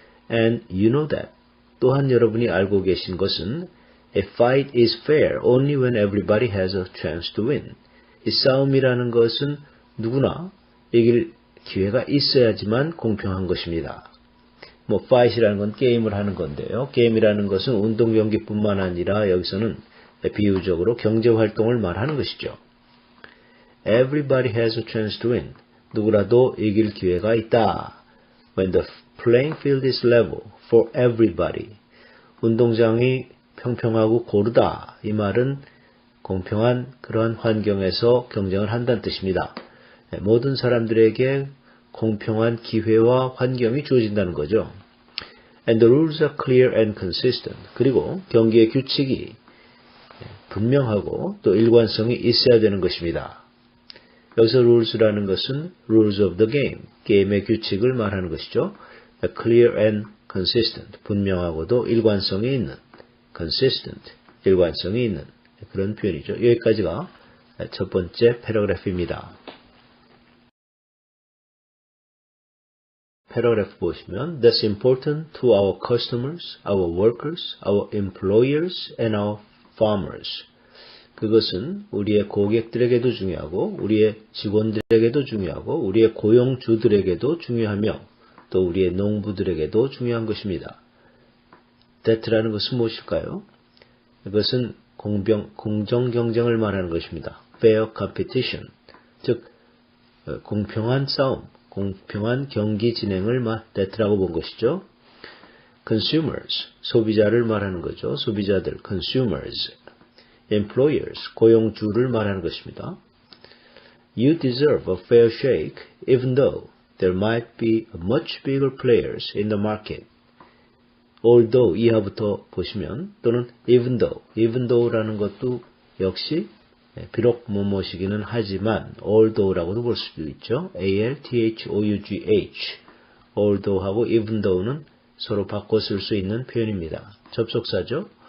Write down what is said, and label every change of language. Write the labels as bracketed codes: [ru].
[en] And you know that. [ko] 또한 여러분이 알고 계신 것은 [en] A fight is fair only when everybody has a chance to win. [ko] 이 싸움이라는 것은 누구나 이길 기회가 있어야지만 공평한 것입니다. fight이라는 건 게임을 하는 건데요. 게임이라는 것은 운동 경기뿐만 아니라 여기서는 비유적으로 경제 활동을 말하는 것이죠. [en] Everybody has a chance to win. [ko] 누구라도 이길 기회가 있다. [en] When the playing field is level for everybody. [ko] 운동장이 평평하고 고르다. 이 말은 공평한 그러한 환경에서 경쟁을 한다는 뜻입니다. 모든 사람들에게 공평한 기회와 환경이 주어진다는 거죠. [en] And the rules are clear and consistent. [ko] 그리고 경기의 규칙이 분명하고 또 일관성이 있어야 되는 것입니다. 여기서 rules라는 것은 [en] rules of the game, [ko] 게임의 규칙을 말하는 것이죠. clear and consistent, 분명하고도 일관성이 있는, consistent, 일관성이 있는 그런 표현이죠. 여기까지가 첫 번째 패러그래프입니다. 패러그래프 보시면 [en] That's important to our customers, our workers, our employers, and our farmers. [ko] 그것은 우리의 고객들에게도 중요하고 우리의 직원들에게도 중요하고 우리의 고용주들에게도 중요하며 또 우리의 농부들에게도 중요한 것입니다. That라는 것은 무엇일까요? 이것은 공정 경쟁을 말하는 것입니다. fair competition, 즉 공평한 싸움, 공평한 경기 진행을 that라고 본 것이죠. consumers, 소비자를 말하는 거죠. 소비자들, consumers. employers, 고용주를 말하는 것입니다. [en] You deserve a fair shake even though there might be much bigger players in the market. [ko] although 이하부터 보시면 또는 even though라는 것도 역시 비록 뭐뭐시기는 하지만 although라고도 볼 수도 있죠. although although하고 even though는 서로 바꿔 쓸 수 있는 표현입니다. 접속사죠.